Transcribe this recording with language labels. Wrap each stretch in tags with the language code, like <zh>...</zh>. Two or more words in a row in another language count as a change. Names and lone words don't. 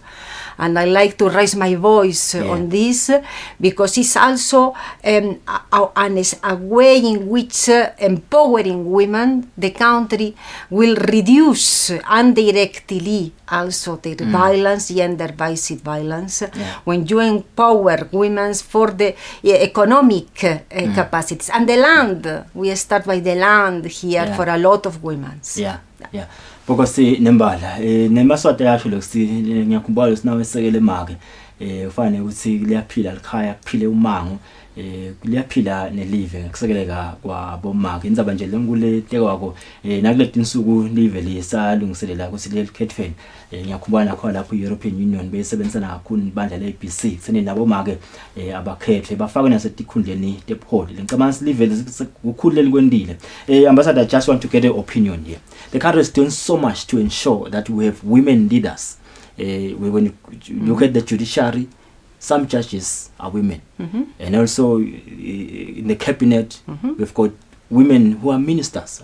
<en>And I like to raise my voice on this because it's also a way in which empowering women, the country will reduce indirectly also their violence, gender-based violence. When you empower women for the economic capacities. And the land, we start by the land here for a lot of women. Yeah.</en> <ss>Because nembala nemaswati yasho lokuthi ngiyakhumbula sinawe sekele make ufane ukuthi liyaphila likhaya kuphile umango liyaphila nelive kusekeleka kwabomake indzaba nje lengule tekwako nakuleti insuku live lisalungiselela ukuthi likhethweni ngiyakhumbula nakho lapho European Union besebenzisana kakhulu ibandla le-ABC kusene nabomake abakhethwe bafake nasetikhundleni tebuholi ngicabanga live ukukhululeli kwendile</ss> <en>ambassador, I just want to get an opinion here. The country is doing so much to ensure that we have women leaders. When you look at the judiciary, some judges are women, and also in the cabinet we've got women who are ministers.</en>